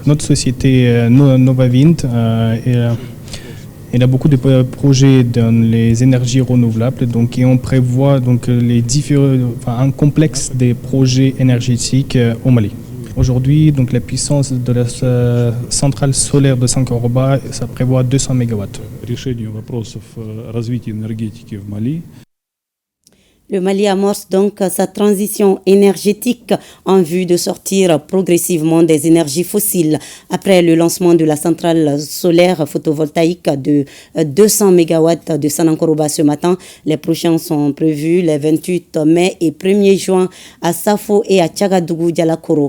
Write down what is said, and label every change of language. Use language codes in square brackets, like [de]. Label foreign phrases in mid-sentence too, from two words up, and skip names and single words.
[fr] Notre société Novawind il a beaucoup de projets dans les énergies renouvelables, donc, et on prévoit donc, un complexe des projets énergétiques au Mali. Aujourd'hui, donc, la puissance de la centrale solaire de Sanankoroba, ça prévoit 200 MW. [ru] Решению вопросов развития энергетики в Мали. [fr] Le Mali amorce donc sa transition énergétique en vue de sortir progressivement des énergies fossiles. Après le lancement de la centrale solaire photovoltaïque de 200 MW de Sanankoroba ce matin, les prochains sont prévus les 28 mai et 1er juin à Safo et à Tchagadougou-Dialakoro.